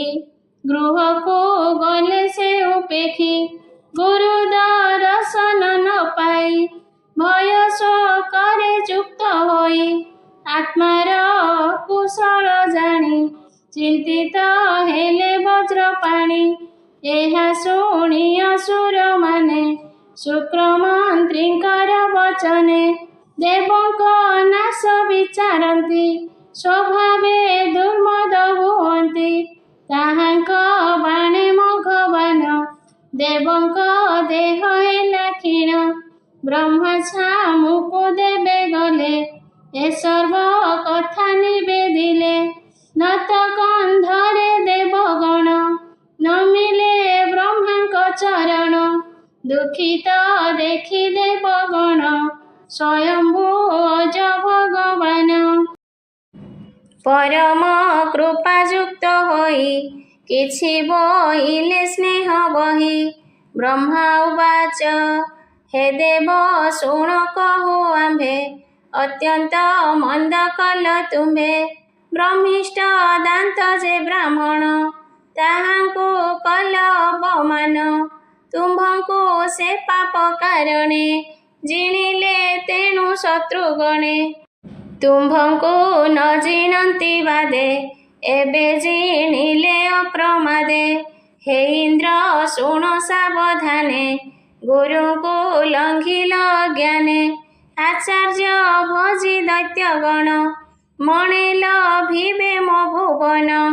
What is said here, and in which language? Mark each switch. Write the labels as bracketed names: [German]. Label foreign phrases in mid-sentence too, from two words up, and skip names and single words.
[Odia] ଗୃହ କୁ ଗଲେ ସେ ଉପେଖି ଗୁରୁ ଦର୍ଶନ ନ ପାଇ ଭୟ ଶୋକରେ ଯୁକ୍ତ ହୋଇ ଆତ୍ମାର କୁଶଳ ଜାଣି ଚିନ୍ତିତ ହେଲେ ବଜ୍ର ପାଣି ଏହା ଶୁଣି ଅସୁର ମାନେ ଶୁକ୍ର ମନ୍ତ୍ରୀଙ୍କର ବଚନେ ଦେବଙ୍କ ନାଶ ବିଚାରନ୍ତି ସ୍ୱଭାବେ ଦୁର୍ମଦ ହୁଅନ୍ତି ତାହାଙ୍କ ବାଣେ ମଘବାନ ଦେବଙ୍କ ଦେହ ହେଲା କ୍ଷୀଣ ବ୍ରହ୍ମା ଛାମୁକୁ ଦେବେ ଗଲେ ଏ ସର୍ବ କଥା ନିବେଦିଲେ ନତ କନ୍ଧରେ ଦେବଗଣ ନ ମିଳେ ବ୍ରହ୍ମାଙ୍କ ଚରଣ ଦୁଖିତ ଦେଖି ଦେବଗଣ ସ୍ୱୟମ୍ଭୂ ଅଜ ଭଗବାନ ପରମ କୃପାଯୁକ୍ତ ହୋଇ କିଛି ବୋଇଲେ ସ୍ନେହ ବହି ବ୍ରହ୍ମା ଉବାଚ ହେ ଦେବ ଶୁଣ କହୁ ଆମ୍ଭେ ଅତ୍ୟନ୍ତ ମନ୍ଦ କଲ ତୁମ୍ଭେ ବ୍ରହ୍ମିଷ୍ଠ ଦାନ୍ତ ଯେ ବ୍ରାହ୍ମଣ ତାହାଙ୍କୁ କଲ ଅପମାନ ତୁମ୍ଭଙ୍କୁ ସେ ପାପ କାରଣେ ଜିଣିଲେ ତେଣୁ ଶତ୍ରୁଗଣେ ତୁମ୍ଭଙ୍କୁ ନ ଜିଣନ୍ତି ବାଦେ ଏବେ ଜିଣିଲେ ଅପ୍ରମାଦେ ହେ ଇନ୍ଦ୍ର ଶୁଣ ସାବଧାନେ ଗୁରୁକୁ ଲଙ୍ଘିଲ ଜ୍ଞାନେ ଆଚାର୍ଯ୍ୟ ଭଜି ଦୈତ୍ୟଗଣ ମଣେଲ ଭିବେ ମୋ ଭୁବନ